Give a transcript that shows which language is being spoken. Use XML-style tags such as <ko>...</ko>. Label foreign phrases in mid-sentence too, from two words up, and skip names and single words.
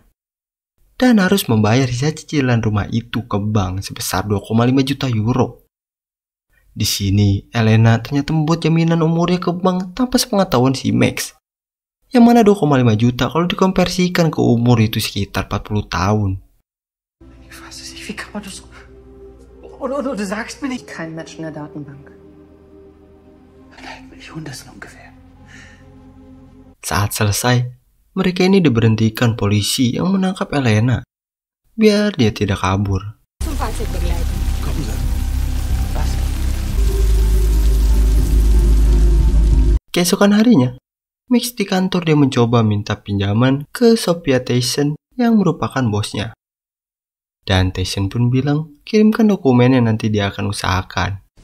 <id>Dan harus membayar sisa cicilan rumah itu ke bank sebesar 2,5 juta euro. Di sini, Elena ternyata membuat jaminan umurnya ke bank tanpa sepengetahuan si Max. Yang mana 2,5 juta kalau dikonversikan ke umur itu sekitar 40 tahun.</id> <de>Ich weiß es nicht, wie kann man das... Oder du sagst mir nicht... Kein Match in der Datenbank. 1 Million, das sind ungefähr.</de> <id>Saat selesai, mereka ini diberhentikan polisi yang menangkap Elena, biar dia tidak kabur.</id> <de>Zum Fazit begleiten. Kommen Sie. Was?</de> <id>Keesokan harinya, Max di kantor dia mencoba minta pinjaman ke Sophia Tyson yang merupakan bosnya. Dan Tyson pun bilang, kirimkan dokumen yang nanti dia akan usahakan.</id>